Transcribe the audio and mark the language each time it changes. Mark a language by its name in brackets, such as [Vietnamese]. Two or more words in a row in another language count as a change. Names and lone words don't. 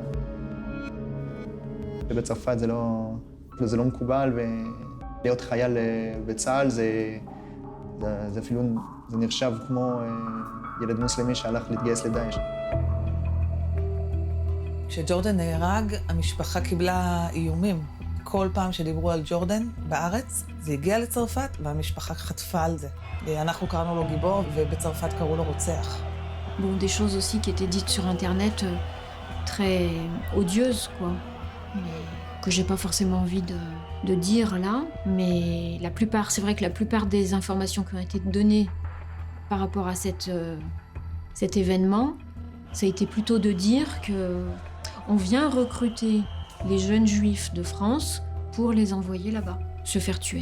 [Hebrew] ובצרפת זה לא מקובל, ולהיות חייל בצה"ל זה אפילו, זה נחשב כמו ילד מוסלמי שהלך להתגייס לדאעש. כשג'ורדן נהרג, המשפחה קיבלה איומים. כל פעם שדיברו על ג'ורדן בארץ, זה הגיע לצרפת והמשפחה חטפה על זה. אנחנו קראנו לו גיבור ובצרפת קראו לו רוצח. [French] Bon, des choses aussi qui étaient dites sur Internet très odieuses, quoi. Mais que j'ai pas forcément envie de dire là. Mais la plupart, c'est vrai que la plupart des informations qui ont été données par rapport à cet événement, ça a été plutôt de dire que on vient recruter les jeunes juifs de France pour les envoyer là-bas, se faire tuer.